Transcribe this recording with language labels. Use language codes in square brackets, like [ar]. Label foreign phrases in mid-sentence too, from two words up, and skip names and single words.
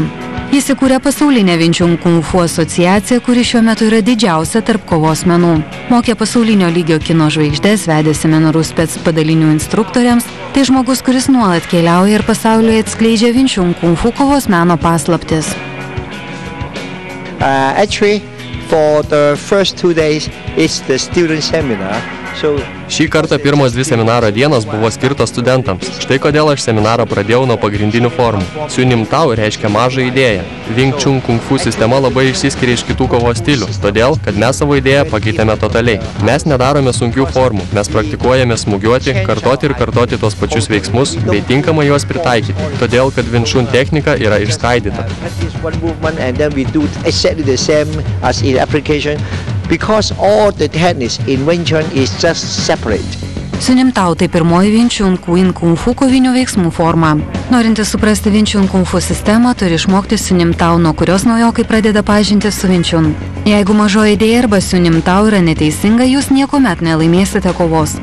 [lt] Jis įkūrė pasaulinę Vinčiun kung fu asociaciją, kuri šiuo metu yra didžiausia tarp kovos menų. Mokė pasaulinio lygio kino žvaigždės, vedė seminarus spec padalinių instruktoriams. Tai žmogus, kuris nuolat keliauja ir pasaulyje atskleidžia Vinčiun kung fu kovos meno paslaptis. [en] Actually, for the first 2 days, it's the student seminar. [lt] Šį kartą pirmos 2 seminaro dienos buvo skirtos studentams. Štai kodėl aš seminarą pradėjau nuo pagrindinių formų. Siunim tau reiškia mažą idėją. Wing Chun kung fu sistema labai išsiskiria iš kitų kovos stilių, todėl, kad mes savo idėją pakeitėme totaliai. Mes nedarome sunkių formų, mes praktikuojame smūgiuoti, kartoti ir kartoti tos pačius veiksmus, bei tinkamai juos pritaikyti, todėl, kad Wing Chun technika yra išskaidyta. [en] Because all the techniques in Wing Chun is just separate. [lt] Siunim tau tai pirmoji Vinčiun kung fu kovinių veiksmų forma. Norintis suprasti Vinčiun kung fu sistemą, turi išmokti siunim tau, nuo kurios naujokai pradeda pažinti su Vinčiun. Jeigu mažoji idėja arba siunim tau yra neteisinga, jūs niekuomet nelaimėsite kovos.